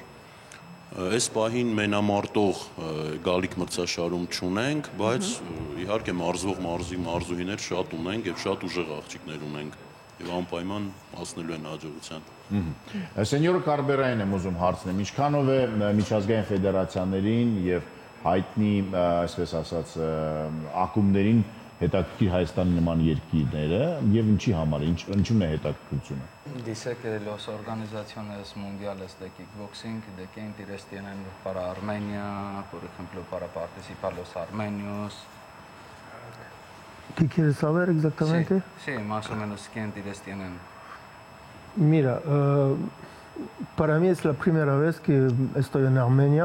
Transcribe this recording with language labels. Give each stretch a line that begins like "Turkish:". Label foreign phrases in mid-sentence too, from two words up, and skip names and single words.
Armenian: Այս պահին մենամարտող գալիք մրցաշարում չունենք, բայց իհարկե մարզվող մարզուհիներ շատ ունենք եւ շատ ուժեղ աղջիկներ ունենք եւ անպայման հասնելու են հաջողության։ Սենյոր Կարբերային եմ ուզում հարցնեմ, ինչքանով է միջազգային ֆեդերացիաներին եւ հայտնի, այսպես ասած, ակումբներին հետաքրքիր Հայաստանի նման երկիրները եւ ինչի համար, ինչու՞ն է հետաքրքրությունը։
Spanish: Dice que los organizaciones mundiales de kickboxing, de que interés tienen para Armenia, por ejemplo, para participar los armenios. ¿Qué quieres saber exactamente? Sí, más o menos qué interés tienen. Mira, para mí es la primera vez que estoy en Armenia.